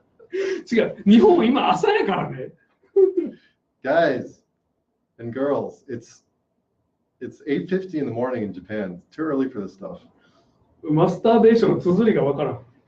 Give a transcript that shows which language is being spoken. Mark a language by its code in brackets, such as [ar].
[ja] 違う、日本今朝やからね。 [en] Guys and girls, it's 8:50 in the morning in Japan. It's too early for this stuff. [ja] マスターベーションの綴りがわからん。